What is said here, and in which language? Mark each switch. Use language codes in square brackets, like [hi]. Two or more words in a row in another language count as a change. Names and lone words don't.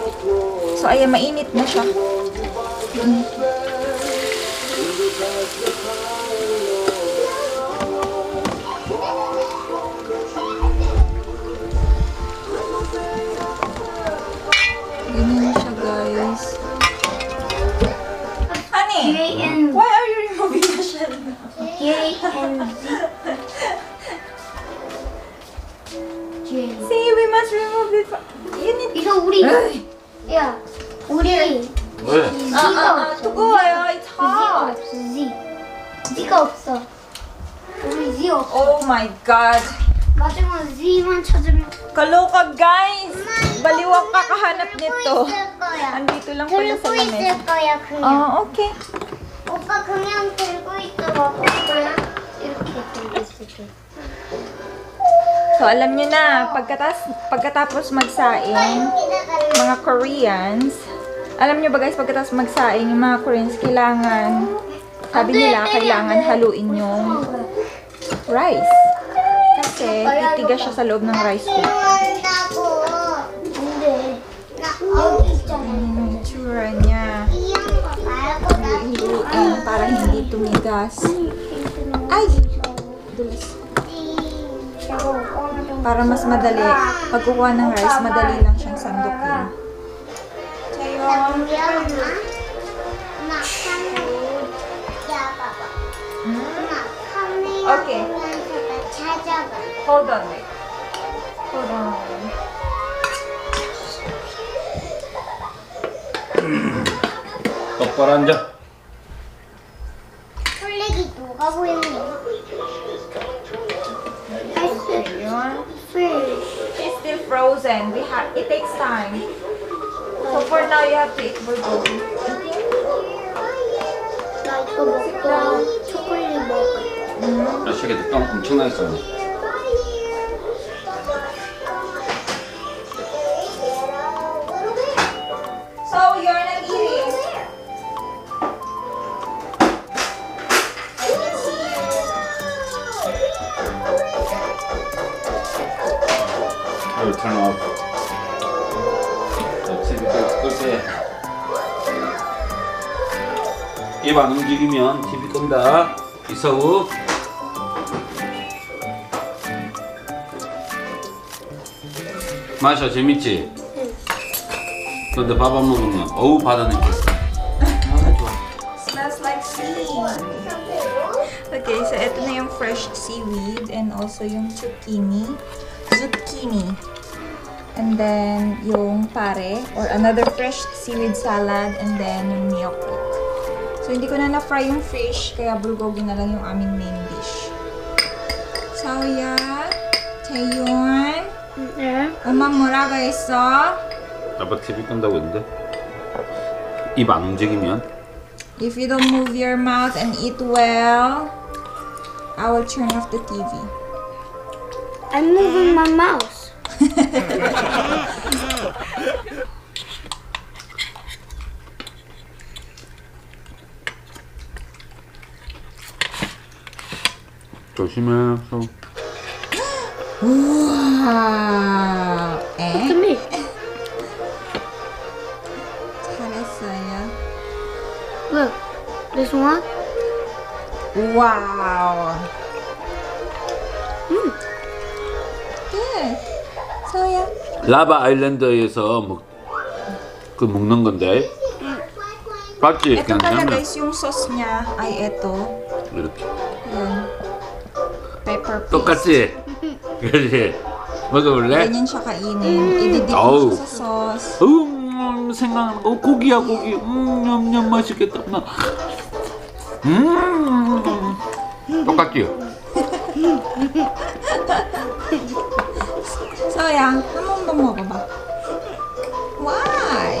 [tl] So ayan, mainit na siya. Ganyan na siya, guys. [en] Why are you removing the shell? J and Z. See, we must remove it. You need [ko] 이거 우리. 야, 우리. 왜? Z가 없어. 뜨거워요. It's Z가 [en] hot. [ko] 없어. Z가 없어. 우리 Z 없어. [en] Oh my God. [ko] 마지막 Z만 찾으면. [tl] Kaloka, guys. Baliwang kakahanap nito. [ko] 거야. [tl] Andito lang pala sa [ko] 들고 [tl] lamesa. [ko] 있을 거야 그냥. [en] Okay. [ko] 오빠 그냥 들고 있어. 그냥 이렇게 들고 있을게. [tl] So, alam nyo na, pagkatapos magsaing, mga Koreans, alam nyo ba guys, pagkatapos magsaing, yung mga Koreans, sabi nila, kailangan haluin yung rice. Kasi, titigas siya sa loob ng [en] rice cooker. [ko] 한다고. 근데 나 여기 있잖아. [tl] Yung itsura niya. [ko] 이거 말고 나 [tl] Hiluin para hindi tumigas. Ay! Dulas. Para mas madali. Pagkukuha ng rice, madali lang siyang sandukin. [en] Okay. Hold on, wait. Hold on. [ko] 똑바로 앉아. 폴리가 뭐가 보이는데? [tl] Yun. [en] Fish. It's still frozen. It takes time. So for now, you have to eat bulgogi. [ko] 나 이거 먹고 초콜릿 먹을 몇 시간에 똥 엄청나게 써. [en] So you're not eating. I will turn off. [ko] TV 끌게. 입 안 움직이면 TV 끈다. 이서우. 마셔, 재밌지? 근데 밥 안 먹으면 어우 받아내겠어. 아 좋아. [en] Smells like seaweed. Okay, so [tl] ito na yung [en] fresh seaweed and also yung zucchini. And then yung pare or another fresh seaweed salad and then yung miyokok. [tl] So hindi ko na na-fry yung fish kaya bulgogi na lang yung aming [en] main dish. [tl] Saoya, Taeyun, [ko] 엄마 뭐라고 했어? 아빠 TV 끈다고 했는데 입 안 움직이면 [en] If you don't move your mouth and eat well, I will turn off the TV. I'm moving my mouse. [ko] 조심해. 우와. [en] Look at me. [ko] 잘했어요. [en] Look, this one. Wow. Good. [ko] 소야. 라바 아일랜드에서 그 먹는 건데 맞지? [tl] Ito pala guys, yung sauce niya ay ito. [ko] 이렇게 [en] Yan. Pepper paste. [ko] 똑같지? 그렇지? 먹어볼래? [tl] Ganyan siya kainin. Ididip mo Aw. siya sa sauce. [ko] 생각나는 거 고기야 고기 냠냠 맛있겠다 나 똑같지? 소야, 한 번만 먹어봐. [en] Why?